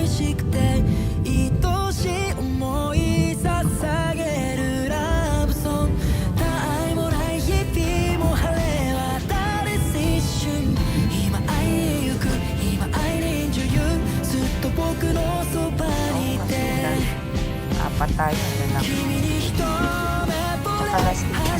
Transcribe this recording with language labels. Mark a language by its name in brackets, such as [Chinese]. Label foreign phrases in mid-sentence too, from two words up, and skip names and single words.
[Japanese] しくて愛しい思い捧げるラブソング他愛もない日々も晴れ渡る青春今会いに行く今会いに女優ずっと僕のそばにいて [Filipino] Apat tayo. Yun lang. [Japanese] 君に一目惚れ